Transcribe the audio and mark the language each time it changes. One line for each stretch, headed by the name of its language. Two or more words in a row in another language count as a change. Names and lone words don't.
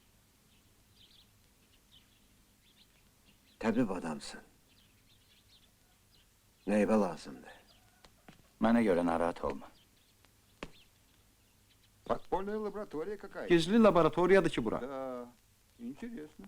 Azerbaijani: Təbib adamsın. Neybe lazımdır? Mənə görə narahat olma.
Russian: Подпольная лаборатория какая-то.
Azerbaijani: Gizli laboratoriyadır ki bura.
Russian: Да, интересно.